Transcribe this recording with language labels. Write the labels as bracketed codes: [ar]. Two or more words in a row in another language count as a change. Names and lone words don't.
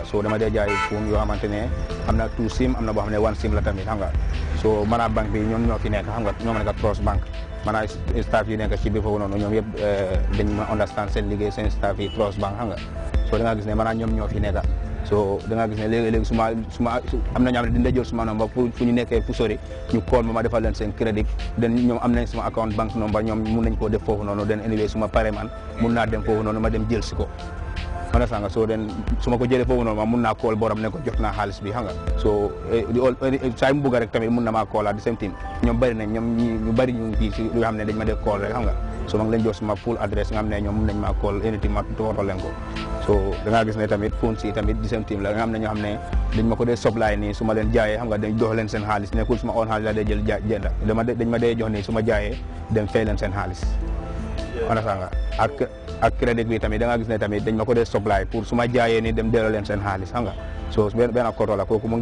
[wo] so dama dee jaay phone yoo xamante ne am na 2 sim am na boo xam ne 1 sim la tamit xam nga so maanaam banque bi ñoom ñoo fi nekk xam nga ñoo ma nekk Trust Bank maanaam staff yi nekk ci biir foofu noonu ñoom yëpp dañ ma understand seen liggéey seen staff yi Trust Bank xam nga so da nga gis ne maanaam ñoom ñoo fi nekk so da nga gis ne léegi suma am na ñoo xam ne dina jël suma number pour fu ñu nekkee fu sori ñu call ma defal leen seen crédit den ñoom am nañ suma [en] account bank number [wo] ñoom mun nañ koo def foofu noonu den anyway suma pare man mun naa dem foofu noonu ma dem jël si ko mana sanga so den suma ko jëlee foofu noonu ma mun naa call borom ne ko jot naa xaalis bi xam nga so saa mu bëgg rek tamit mun na maa call [en] at the same time [wo] ñoom bëri nañ ñoom ñu bëri ñu ngi fii lu xam ne dañ ma def call rek xam nga so ma ngi leen jox suma full adresse nga xam ne ñoom mun nañ maa call anytime ma tootoo leen ko so da ngaa gis ne tamit phone si tamit di [en] same team [wo] la nga xam ne ñoo xam ne dañ ma ko dee supply nii su ma leen jaayee xam nga dañ jox leen seen xaalis nekkul suma own xaalis la dee jël jënda dañ ma dee jox nii su ma jaayee dem fay leen seen xaalis mana sanga ak crédit bi tamit da nga gis ne tamit dañ ma ko dee supply pour su ma jaayee ni dem delloo leen seen xaalis xam nga so benn koto la kooku mu